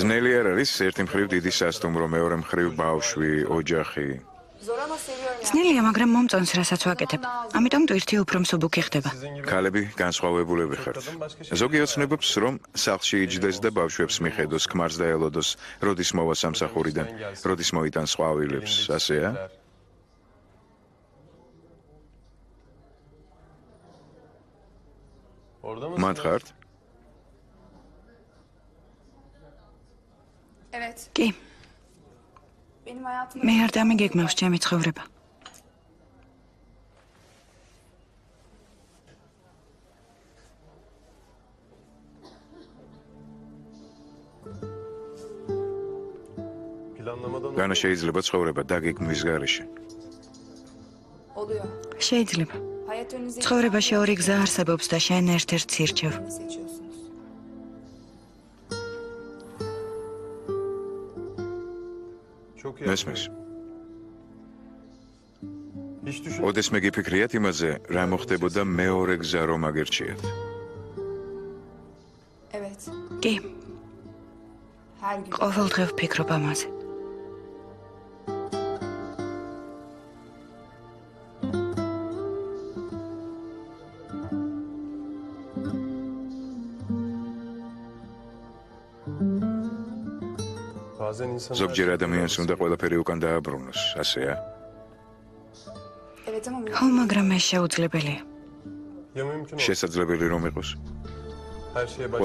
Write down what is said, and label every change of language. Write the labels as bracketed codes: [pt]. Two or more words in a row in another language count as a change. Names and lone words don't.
[ka] ძნელი არ არის ერთი მხრივ დიდი სასტუმრო, მეორე მხრივ ბავშვი, ოჯახი. [tr] Zor ama seviyorum ya. [ka] ძნელია, მაგრამ მომწონს რასაც ვაკეთებ. ამიტომ ტვირთი უფრო მსუბუქი ხდება. [tr] Sizin gibi [ka] ქალები განსხვავებულები ხართ. ზოგი ოცნებობს, რომ სახლში იჯდეს და ბავშვებს მიხედოს, ქმარს და ელოდოს, როდის მოვა სამსახურიდან, როდის მოიტანს ყვავილებს, ასეა? [tr] Orada mı? [ka] მან ხართ? [tr] Evet. [ka] კი, [tr] Benim hayatımda [ka] მე არ დამიგეგმავს ჩემი ცხოვრება. [tr] Planlamadan [ka] განა შეიძლება ცხოვრება დაგეგმვის გარეშე. [tr] oluyor. [ka] შეიძლება. [tr] Hayat önünüze [ka] ცხოვრებაში ორი გზა არსებობს და შენ ერთ-ერთს ირჩევ. [tr] birini seçiyorsunuz. çok iyi. [ka] მესმის. [tr] Hiç düşün. [ka] ოდესმე გიფიქრიათ იმაზე, რა მოხდებოდა მეორე გზა რომ აგერჩიათ. [tr] Evet. [ka] კი, [tr] Her gün. [ka] ყოველ დღე ვფიქრობ ამაზე. [tr] Bazen insanlar [ka] ზოგჯერ ადამიანს უნდა ყველაფერი უკან დააბრუნოს, ასეა? [tr] Evet ama [ka] ხო, მაგრამ ეს შეუძლებელია. [tr] Ya mümkün olsun. [ka] შესაძლებელი რომ იყოს. [tr] Her şeye başlamak.